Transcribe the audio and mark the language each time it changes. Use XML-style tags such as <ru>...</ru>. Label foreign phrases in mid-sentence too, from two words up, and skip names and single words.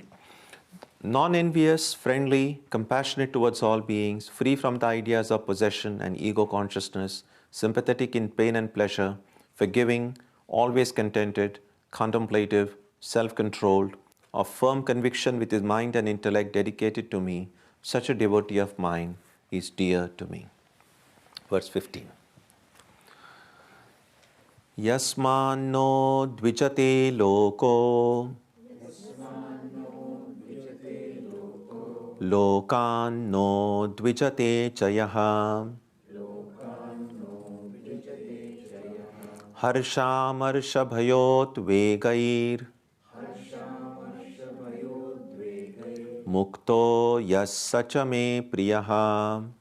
<en>Non-envious, friendly, compassionate towards all beings, free from the ideas of possession and ego consciousness, sympathetic in pain and pleasure, forgiving, always contented, contemplative, self-controlled, of firm conviction with his mind and intellect dedicated to me, such a devotee of mine is dear to me.</en> <sa>Verse 15. Yasmanno dvijate loko lokanno dvijate chayaha Harshamarshbhayotvagair Mukto yassacha me priyaha.</sa>